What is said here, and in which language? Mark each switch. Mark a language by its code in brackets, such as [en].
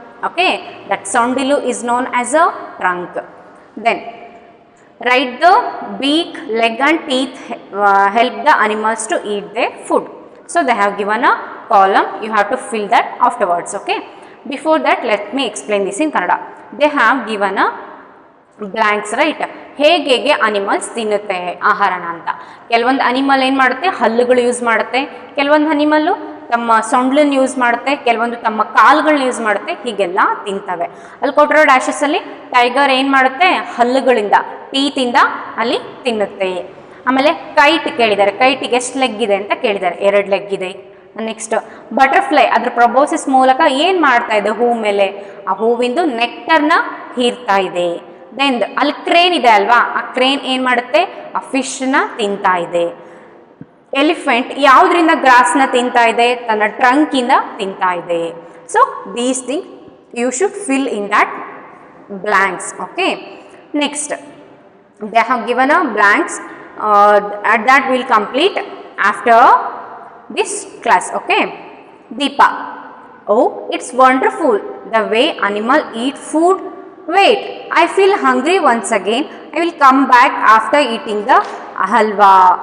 [en] Okay, that sondilu is known as a trunk. Then write the beak, leg and teeth help the animals to eat their food. So they have given a column, you have to fill that afterwards. Okay, before that let me explain this in Kannada. They have given a blanks, right? [kn] ಹೇಗೆ animals ತಿನ್ನುತ್ತೆ ಆಹಾರನ ಅಂತ. ಕೆಲವೊಂದು animal ಏನು ಮಾಡುತ್ತೆ, ಹಲ್ಲುಗಳು use ಮಾಡುತ್ತೆ, ಕೆಲವೊಂದು ಅನಿಮಲ್ಲು ತಮ್ಮ ಸೊಂಡ್ಲನ್ನು ಯೂಸ್ ಮಾಡುತ್ತೆ, ಕೆಲವೊಂದು ತಮ್ಮ ಕಾಲುಗಳನ್ನ ಯೂಸ್ ಮಾಡುತ್ತೆ, ಹೀಗೆಲ್ಲ ತಿಂತವೆ. ಅಲ್ಲಿ ಕೊಟ್ಟಿರೋ ಡ್ಯಾಶಸಲ್ಲಿ ಟೈಗರ್ ಏನು ಮಾಡುತ್ತೆ, ಹಲ್ಲುಗಳಿಂದ, ಟೀತಿಂದ ಅಲ್ಲಿ ತಿನ್ನುತ್ತೆ. ಆಮೇಲೆ ಕೈಟ್ ಕೇಳಿದ್ದಾರೆ, ಕೈಟಿಗೆ ಎಷ್ಟು ಲೆಗ್ ಇದೆ ಅಂತ ಕೇಳಿದ್ದಾರೆ, 2 ಲೆಗ್ ಇದೆ. ನೆಕ್ಸ್ಟ್ ಬಟರ್ಫ್ಲೈ ಅದ್ರ ಪ್ರಬೋಸಿಸ್ ಮೂಲಕ ಏನು ಮಾಡ್ತಾ ಇದೆ, ಹೂ ಮೇಲೆ ಆ ಹೂವಿಂದು ನೆಕ್ಟರ್ನ ಹೀರ್ತಾ ಇದೆ. ದೆನ್ ಅಲ್ಲಿ ಕ್ರೇನ್ ಇದೆ ಅಲ್ವಾ, ಆ ಕ್ರೇನ್ ಏನು ಮಾಡುತ್ತೆ, ಆ ಫಿಶ್ನ ತಿಂತಾ ಇದೆ. ಎಲಿಫೆಂಟ್ ಯಾವುದರಿಂದ ಗ್ರಾಸ್ನ ತಿಂತಾ ಇದೆ, ತನ್ನ ಟ್ರಂಕಿಂದ ತಿಂತಾ ಇದೆ. [en] So these thing you should fill in that blanks. Okay, next they have given a blanks that will complete after this class. Okay, Deepa, oh, it's wonderful the way animal eat food. Wait, I feel hungry once again. I will come back after eating the halwa.